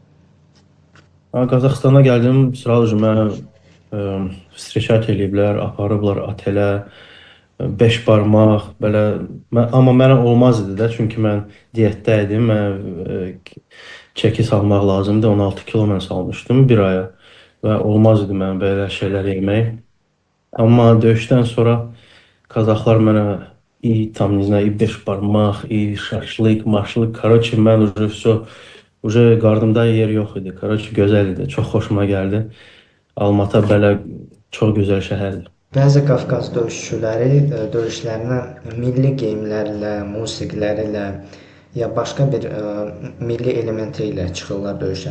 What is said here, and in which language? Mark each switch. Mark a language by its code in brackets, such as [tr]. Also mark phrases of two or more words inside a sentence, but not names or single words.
[az] Qazaxstana gəldim, sıralcı mənə встречать eləyiblər, aparıblar otelə, 5 barmaq, belə, amma mənə olmaz idi də, çünki mən diyetdə idim, mən çəki salmaq lazımdı, 16 kilo mən salmışdım bir aya və olmaz idi mən belə şeylər yemək. Amma döyüşdən sonra Qazaxlar mənə [ru] там, не знаю, и [az] 5 barmaq, и şaşlıq, maşlıq, короче, mən qarnımda yer yox idi. Короче, gözəl idi, çox xoşuma gəldi. Almatı belə çox gözəl şəhərdir. Bəzi Qafqaz döyüşçüləri döyüşlərinə milli geyimlərlə, musiqiləri ilə ya başqa bir milli elementi ilə çıxırlar döyüşə.